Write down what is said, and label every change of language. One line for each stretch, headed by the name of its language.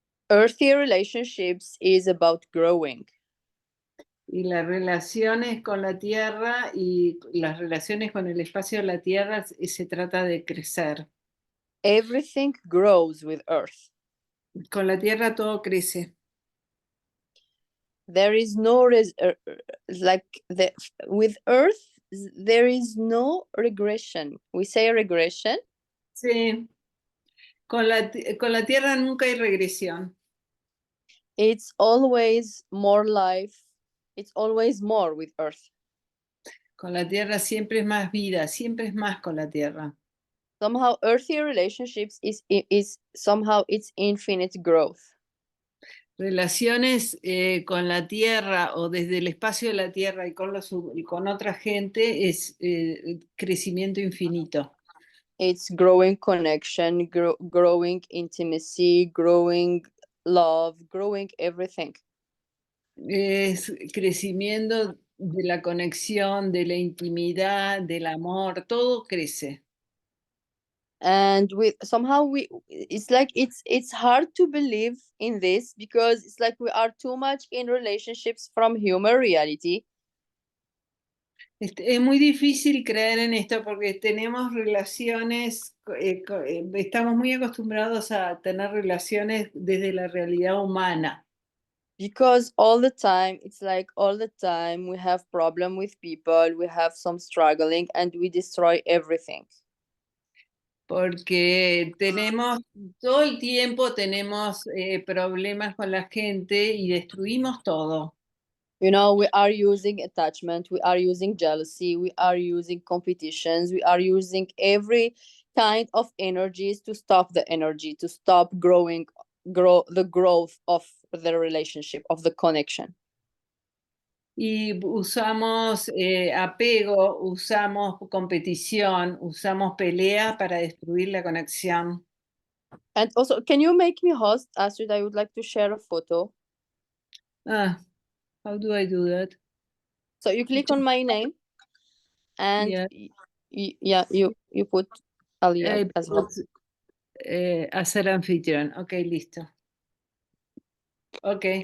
English: Earthy relationships is about growing.
Spanish: Y las relaciones con la Tierra y las relaciones con el espacio de la Tierra se trata de crecer.
English: Everything grows with Earth.
Spanish: Con la Tierra todo crece.
English: There is no with Earth there is no regression. We say regression.
Spanish: Sí, con la Tierra nunca hay regresión.
English: It's always more life. It's always more with Earth.
Spanish: Con la Tierra siempre es más vida, siempre es más con la Tierra.
English: Somehow Earthy relationships is somehow it's infinite growth.
Spanish: Relaciones con la Tierra o desde el espacio de la Tierra y con otra gente es crecimiento infinito.
English: It's growing connection, growing intimacy, growing love, growing everything.
Spanish: Es crecimiento de la conexión, de la intimidad, del amor, todo crece.
English: And it's like it's hard to believe in this because it's like we are too much in relationships from human reality.
Spanish: Es muy difícil creer en esto porque tenemos relaciones, estamos muy acostumbrados a tener relaciones desde la realidad humana.
English: Because all the time we have problem with people, we have some struggling, and we destroy everything.
Spanish: Porque todo el tiempo tenemos problemas con la gente y destruimos todo.
English: You know, we are using attachment, we are using jealousy, we are using competitions, we are using every kind of energies to stop the energy, to stop the growth of the relationship, of the connection.
Spanish: Y usamos apego, usamos competición, usamos pelea para destruir la conexión.
English: And also, can you make me host, Astrid? I would like to share a photo. Ah, how do I do that? So you click on my name, and Yeah. yeah, you put Alia as well.
Spanish: Hacer anfitrión. Ok, listo. Ok.